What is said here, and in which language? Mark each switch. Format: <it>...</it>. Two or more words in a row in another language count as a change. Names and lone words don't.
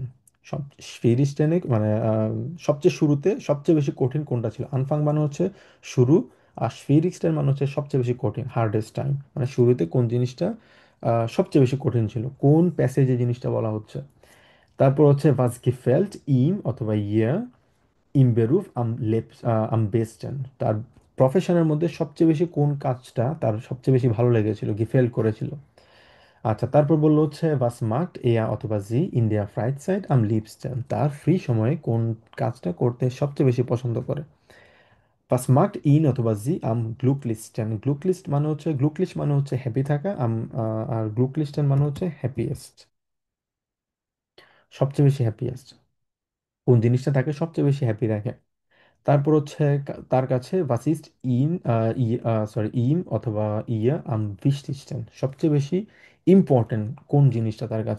<bn>সব schwierigsten মানে সবচেয়ে শুরুতে সবচেয়ে বেশি কঠিন কোনটা ছিল? আনফাং মানে হচ্ছে শুরু, আর schwierigsten মানে হচ্ছে সবচেয়ে বেশি কঠিন,</bn> <en>hardest time,</en> <bn>মানে শুরুতে কোন জিনিসটা সবচেয়ে বেশি কঠিন ছিল, কোন প্যাসেজে জিনিসটা বলা হচ্ছে। তারপর হচ্ছে</bn> <de>was gefällt ihm অথবা ihr im Beruf am besten,</de> <bn>তার প্রফেশনের মধ্যে সবচেয়ে বেশি কোন কাজটা তার সবচেয়ে বেশি ভালো লেগেছিল, গিফেল করেছিল। আচ্ছা, তারপর বললো হচ্ছে</bn> <de>was macht er অথবা sie in der Freizeit am liebsten,</de> <bn>তার ফ্রি সময়ে কোন কাজটা করতে সবচেয়ে বেশি পছন্দ করে।</bn> <de>was macht ihn</de> <bn>অথবা</bn> <de>sie am glücklichsten,</de> <bn>glücklich মানে হচ্ছে হ্যাপি থাকা, আর glücklichsten মানে হচ্ছে হ্যাপিয়েস্ট, সবচেয়ে বেশি হ্যাপিয়েস্ট, কোন জিনিসটা তাকে সবচেয়ে বেশি হ্যাপি রাখে। তারপর হচ্ছে তার কাছে</bn> <de>was ist ihm</de> <bn>অথবা</bn> <de>ihr am wichtigsten,</de> <bn>সবচেয়ে বেশি ইম্পর্টেন্ট কোন জিনিসটা তার কাছে।</bn>